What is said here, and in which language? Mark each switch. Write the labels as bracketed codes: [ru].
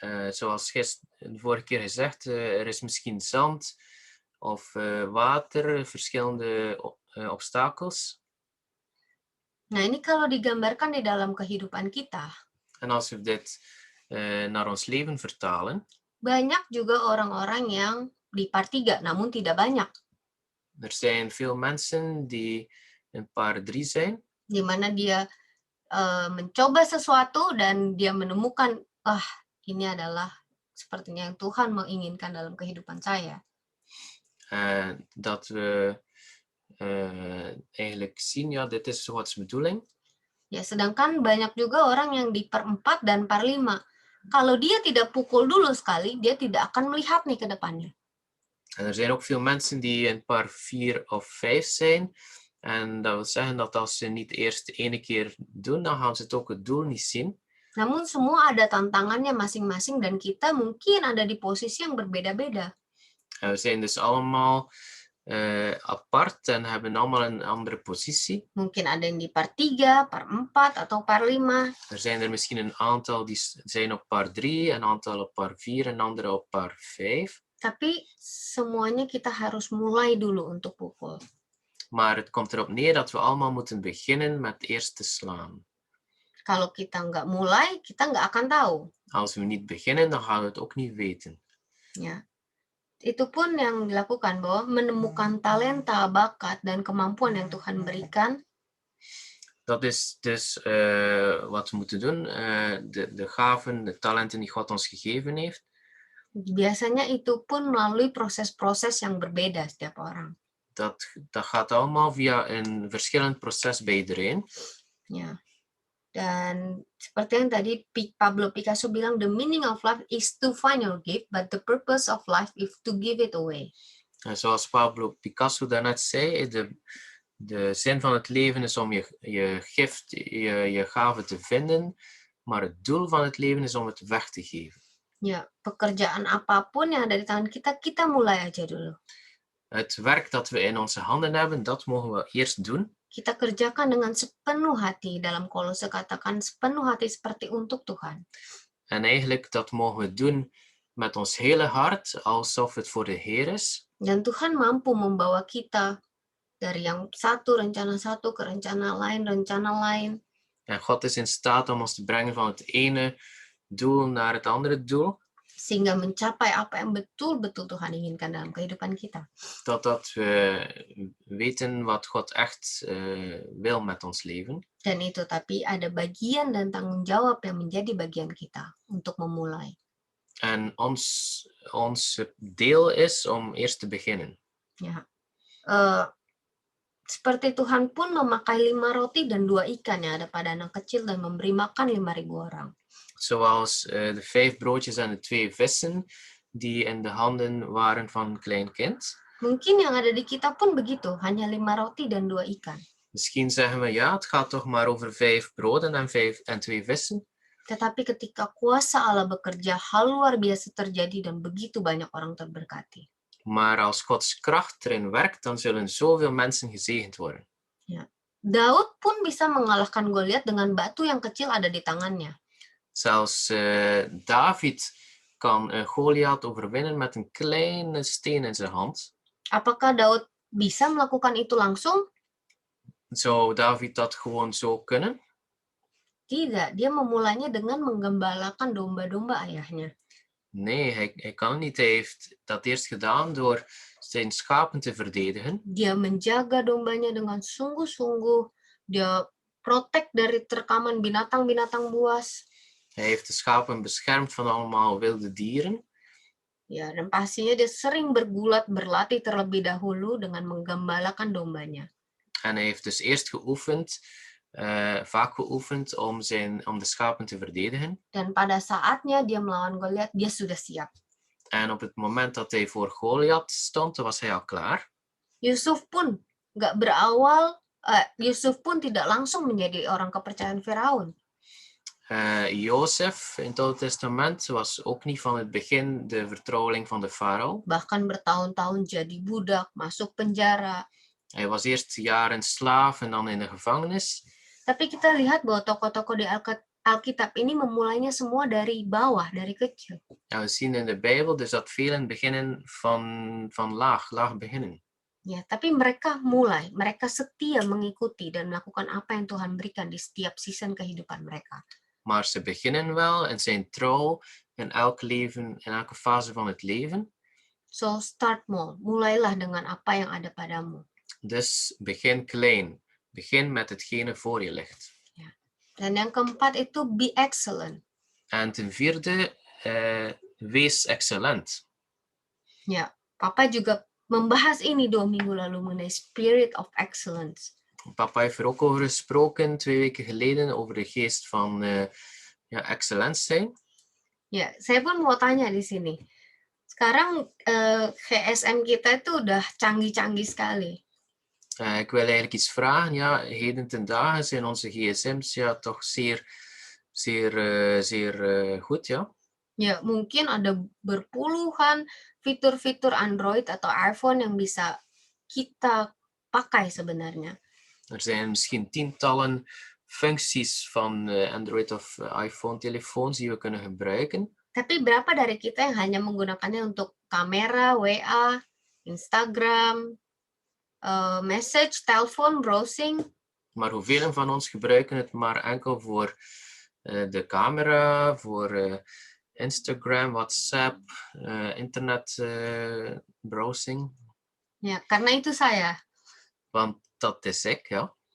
[nl] Zoals de vorige keer gezegd, er is misschien zand of water, verschillende obstakels. [id] Nah, ini kalau digambarkan di dalam kehidupan kita. [nl] En als we dit naar ons leven vertalen, [id] banyak juga orang-orang yang di part 3, namun tidak banyak. [nl] Er zijn veel mensen die in part 3 zijn, [id] Di mana dia mencoba sesuatu dan dia menemukan, ini adalah sepertinya yang Tuhan menginginkan dalam kehidupan saya. [nl] dat we eigenlijk zien, ja, dit is Gods bedoeling. [id] Ya, sedangkan banyak juga orang yang di per 4 dan per 5. Kalau dia tidak pukul dulu sekali, dia tidak akan melihat nih ke depannya. [nl] En er zijn ook veel mensen die in par 4 of 5 zijn. En dat wil zeggen dat als ze niet eerst de ene keer doen, dan gaan ze het ook het doel niet zien. [id] Namun semua ada tantangannya masing-masing dan kita mungkin ada di posisi yang berbeda-beda. [nl] En we zijn dus allemaal apart en hebben allemaal een andere positie. [id] Mungkin ada yang di par 3, par 4, atau par 5. [nl] Er zijn er misschien een aantal die zijn op par 3, een aantal op par 4 en andere op par 5. [id] Tapi semuanya kita harus mulai dulu untuk pukul. [nl] Maar het komt erop neer dat we allemaal moeten beginnen met eerst te slaan. [id] Kalau kita nggak mulai, kita nggak akan tahu. [nl] Als we niet beginnen, dan gaan we het ook niet weten. [id] Ya, itu pun yang dilakukan, bahwa menemukan talenta, bakat, dan kemampuan yang Tuhan berikan. [nl] Dat is dus wat we moeten doen. De gaven, de talenten die God ons gegeven heeft. [id] Biasanya itu pun melalui proses-proses yang berbeda setiap orang. [nl] Dat gaat allemaal via een verschillend proces bij iedereen. [id] Ya. Dan seperti yang tadi Pablo Picasso bilang, [en] the meaning of life is to find your gift, but the purpose of life is to give it away. [nl] En zoals Pablo Picasso daarnet zei, de zin van het leven is om je gift, je gave te vinden, maar het doel van het leven is om het weg te geven. [id] Ya, pekerjaan apapun yang ada di tangan kita, kita mulai aja dulu. [nl] Het werk dat we in onze handen hebben, dat mogen we eerst doen. [id] Kita kerjakan dengan sepenuh hati. Dalam Kolose katakan sepenuh hati seperti untuk Tuhan. [nl] En eigenlijk dat mogen we doen met ons hele hart, alsof het voor de Heer is. [id] Dan Tuhan mampu membawa kita dari yang satu rencana satu ke rencana lain. [nl] En God is in staat om ons te brengen van het ene doel naar het andere doel. [id] Sehingga mencapai apa yang betul-betul Tuhan inginkan dalam kehidupan kita. [nl] Dat we weten wat God echt wil met ons leven. [id] Dan itu, tapi ada bagian dan tanggung jawab yang menjadi bagian kita untuk memulai. [nl] En ons deel is om eerst te beginnen. [id] Ya. Seperti Tuhan pun memakai 5 roti dan 2 ikan yang ada pada anak kecil dan memberi makan 5.000 orang. [nl] Zoals de 5 broodjes en de 2 vissen die in de handen waren van een klein kind. [id] Mungkin yang ada di kita pun begitu, hanya 5 roti dan 2 ikan. [nl] Misschien zeggen we, ja, het gaat toch maar over 5 broden en 2 vissen. [id] Tetapi ketika kuasa Allah bekerja, hal luar biasa terjadi dan begitu banyak orang terberkati. [nl] Maar als Gods kracht erin werkt, dan zullen zoveel mensen gezegend worden. [id] Ya. Daud pun bisa mengalahkan Goliat dengan batu yang kecil ada di tangannya. [nl] Zelfs David kan Goliath overwinnen met een kleine steen in zijn hand. [id] Apakah Daud bisa melakukan itu langsung? [nl] Zou David dat gewoon zo kunnen? [id] Tidak, dia memulainya dengan menggembalakan domba-domba ayahnya. [nl] Nee, hij kan het niet. Hij heeft dat eerst gedaan door zijn schapen te verdedigen. [id] Dia menjaga dombanya dengan sungguh-sungguh. Dia protek dari terkaman binatang-binatang buas. [nl] Hij heeft de schapen beschermd van allemaal wilde dieren. [id] Ya, dan pastinya dia sering bergulat berlatih terlebih dahulu dengan menggembalakan dombanya. [nl] En hij heeft dus eerst geoefend, vaak geoefend om de schapen te verdedigen. [id] Dan pada saatnya dia melawan Goliat, dia sudah siap. [nl] En op het moment dat hij voor Goliath stond, was hij al klaar. [id] Yusuf pun tidak langsung menjadi orang kepercayaan Firaun. [nl] Jozef in het Oude Testament was ook niet van het begin de vertrouweling van de farao. [id] Bahkan bertahun-tahun jadi budak, masuk penjara. [nl] Hij was eerst jaren slaaf en dan in de gevangenis. [id] Tapi kita lihat bahwa tokoh-tokoh di Alkitab ini memulainya semua dari bawah, dari kecil. [nl] En we zien in de Bijbel dus dat velen beginnen van laag beginnen. [id] Ya, tapi mereka setia mengikuti dan melakukan apa yang Tuhan berikan di setiap season kehidupan mereka. [nl] Maar ze beginnen wel en zijn trouw in elke fase van het leven. [en] So start small. [id] Mulailah dengan apa yang ada padamu. [nl] Dus begin klein. Begin met hetgene voor je ligt. [id] Dan yang keempat itu [en] be excellent. [nl] En ten vierde, wees excellent. [id] Ya, Papa juga membahas ini 2 minggu lalu mengenai [en] spirit of excellence. [nl] Papa heeft er ook over gesproken 2 weken geleden over de geest van excellent zijn. [id] Ya, saya pun mau tanya di sini. Sekarang GSM kita itu udah canggih-canggih sekali. [nl] Ik wil eigenlijk iets vragen. Ja, heden ten dagen zijn onze gsm's ja toch zeer goed, ja. [id] Ya, mungkin ada berpuluhan fitur-fitur Android atau iPhone yang bisa kita pakai sebenarnya. [nl] Er zijn misschien tientallen functies van Android of iPhone-telefoons die we kunnen gebruiken. [id] Tapi berapa dari kita yang hanya menggunakannya untuk kamera, WA, Instagram, message, telepon, browsing? [nl] Maar hoeveel van ons gebruiken het maar enkel voor de camera, voor Instagram, WhatsApp, internet browsing? [id] Ya, karena itu saya. [nl] Want dat is ik, ja.